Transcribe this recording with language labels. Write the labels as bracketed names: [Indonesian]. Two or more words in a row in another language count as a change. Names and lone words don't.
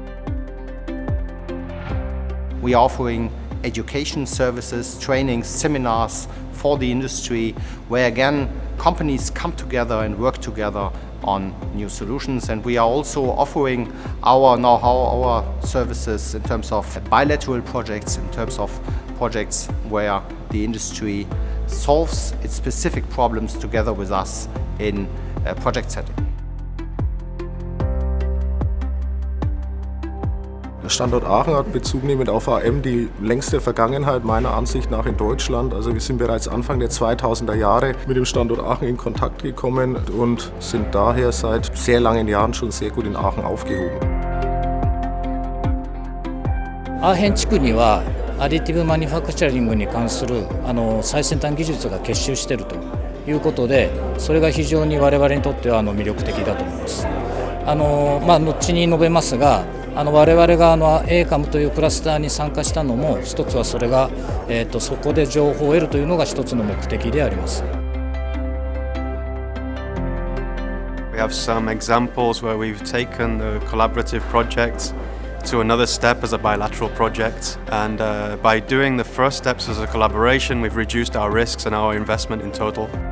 [English] We are offering education services, training, seminars for the industry, where again companies come together and work together on new solutions. And we are also offering our know-how, our services in terms of bilateral projects, in terms of projects where the industry solves its specific problems together with us in a project setting. [German] Der Standort Aachen hat bezugnehmend auf AM die längste Vergangenheit meiner Ansicht nach in Deutschland. Also wir sind bereits Anfang der 2000er Jahre mit dem Standort Aachen in Kontakt gekommen und sind daher seit sehr langen Jahren schon sehr gut in Aachen aufgehoben. [Japanese] アーヘン地区にはアディティブマニファクチャリングに関する最先端技術が結集しているということで、それが非常に我々にとっては魅力的だと思います。後に述べますが、我々がACAM というクラスターに参加したのも一つはそれが、そこで情報を得るというのが一つの目的であります。 [English] We have some examples where we've taken the collaborative project to another step as a bilateral project, and by doing the first steps as a collaboration, we've reduced our risks and our investment in total.